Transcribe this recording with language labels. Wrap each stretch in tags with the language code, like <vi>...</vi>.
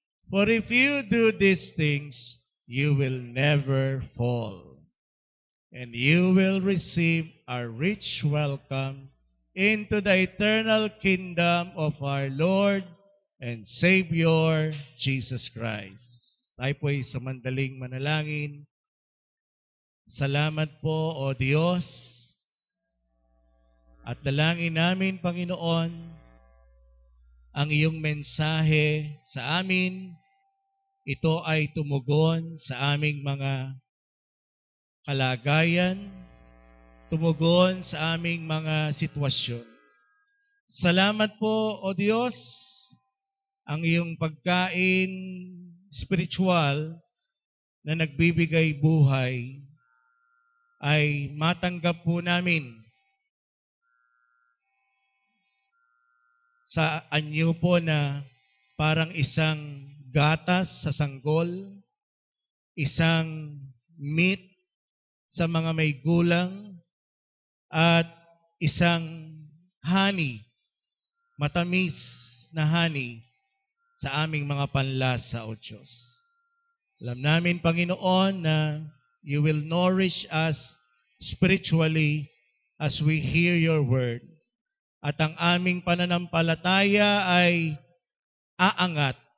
<en>For if you do these things, you will never fall, and you will receive a rich welcome into the eternal kingdom of our Lord and Savior, Jesus Christ.</en> <tl>Tayo po'y samandaling manalangin. Salamat po, O Diyos, at dalangin namin, Panginoon, ang iyong mensahe sa amin. Ito ay tumugon sa aming mga kalagayan, tumugon sa aming mga sitwasyon. Salamat po, O Diyos, ang iyong pagkain spiritual na nagbibigay buhay ay matanggap po namin sa anyo po na parang isang gatas sa sanggol, isang meat sa mga may gulang, at isang honey, matamis na honey sa aming mga panlasa, O Diyos. Alam namin,</tl> <en>Panginoon, na you will nourish us spiritually as we hear your word.</en> <tl>At ang aming pananampalataya ay aangat.</tl>